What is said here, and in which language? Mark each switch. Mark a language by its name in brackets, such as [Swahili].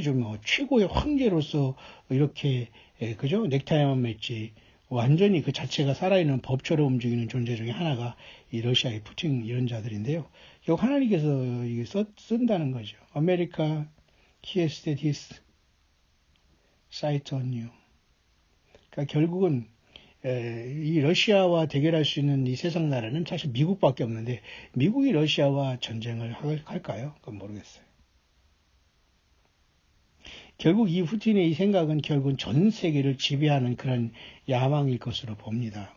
[Korean] 뭐 최고의 황제로서 이렇게 그죠? 넥타이만 맸지 완전히 그 자체가 살아있는 법처럼 움직이는 존재 중에 하나가 이 러시아의 푸틴 이런 자들인데요. 결국 하나님께서 이게 쓴다는 거죠. [English] America has set his sight on you. [Korean] 그러니까 결국은 이 러시아와 대결할 수 있는 이 세상 나라는 사실 미국밖에 없는데 미국이 러시아와 전쟁을 할까요? 그건 모르겠어요. 결국 이 푸틴의 이 생각은 결국은 전 세계를 지배하는 그런 야망일 것으로 봅니다.